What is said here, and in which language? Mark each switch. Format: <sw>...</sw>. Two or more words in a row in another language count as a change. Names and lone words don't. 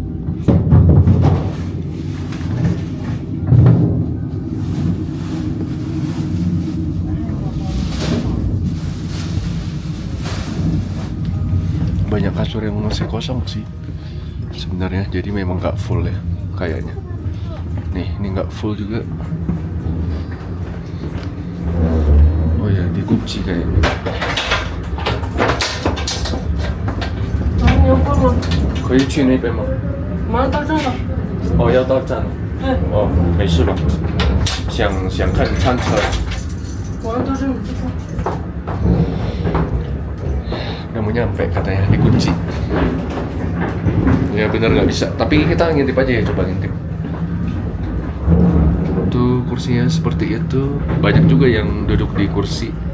<id>Banyak kasur yang masih kosong sih sebenarnya, jadi memang nggak full ya kayaknya. Nih, ini nggak full juga. Oh ya, dikunci kayaknya.</id> <zh>Kau 去那边吗？马上到站了。哦，要到站了。哦，没事吧？想看餐车。我要到这里。</zh> <id>Udah mau nyampe katanya, dikunci. Ya benar nggak bisa, tapi kita ngintip aja ya, coba ngintip. Tuh kursinya seperti itu, banyak juga yang duduk di kursi.</id>